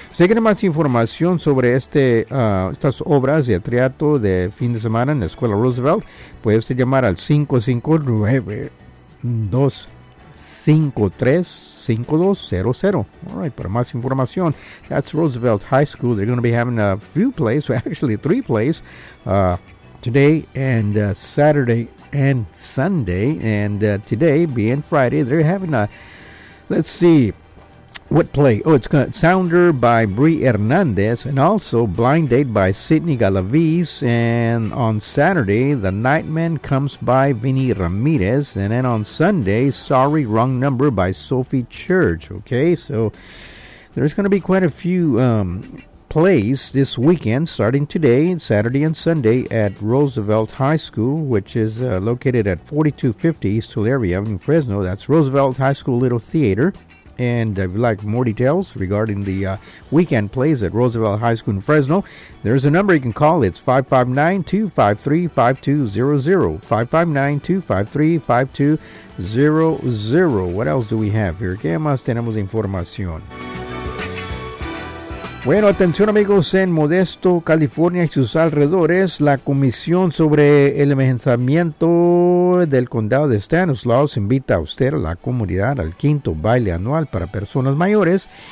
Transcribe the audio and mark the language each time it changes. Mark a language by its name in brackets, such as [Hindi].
[Spanish] Si quieren más información sobre estas obras de teatro de fin de semana en la Escuela Roosevelt, puede usted llamar al 559-253-5200. [English] All right, [Spanish] para más información, [English] that's Roosevelt High School. They're going to be having a few plays, or actually three plays, today and Saturday and Sunday, and today being Friday, they're having a, let's see, what play? Oh, it's Sounder by Bree Hernandez, and also Blind Date by Sidney Galaviz, and on Saturday, The Nightman Comes by Vinny Ramirez, and then on Sunday, Sorry Wrong Number by Sophie Church, okay? So there's going to be quite a few plays this weekend, starting today, Saturday and Sunday, at Roosevelt High School, which is located at 4250 East Tulare Avenue, Fresno. That's Roosevelt High School Little Theater. And if you'd like more details regarding the weekend plays at Roosevelt High School in Fresno, there's a number you can call. It's 559-253-5200. 559-253-5200. What else do we have here? [Spanish] ¿Qué más tenemos información? Bueno, atención amigos, en Modesto, California y sus alrededores, la Comisión sobre el Envejecimiento del Condado de Stanislaus invita a usted, a la comunidad, al quinto baile anual para personas mayores.